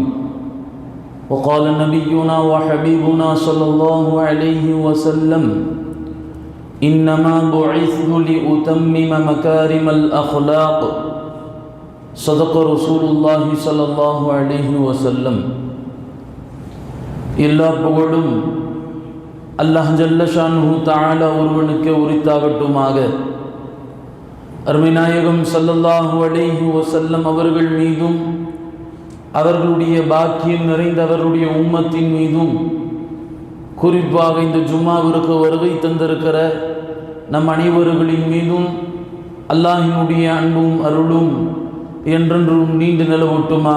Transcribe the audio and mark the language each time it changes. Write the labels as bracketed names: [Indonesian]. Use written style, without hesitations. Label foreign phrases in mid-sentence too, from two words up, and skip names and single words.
[Arabic] وقال نبينا وحبيبنا صلى الله عليه وسلم: إنما بعثت لأتمم مكارم الأخلاق. صدق رسول الله صلى الله عليه وسلم. [Tamil] எல்லா புகழும் அல்லாஹ் [Arabic] جل شأنه تعالى [Tamil] ஒருவனுக்கே உரித்தாகட்டுமாக. அருமைநாயகம் [Arabic] صلى الله عليه وسلم [Tamil] அவர்கள் மீதும் அவர்களுடைய பாக்கியம் நிறைந்த அவருடைய உம்மத்தின் மீதும் குறிப்பாக இந்த ஜும்மாவிற்கு வருகை தந்திருக்கிற நம் அனைவர்களின் மீதும் அல்லாஹினுடைய அன்பும் அருளும் என்றென்றும் நீண்டு நிலவட்டுமாக.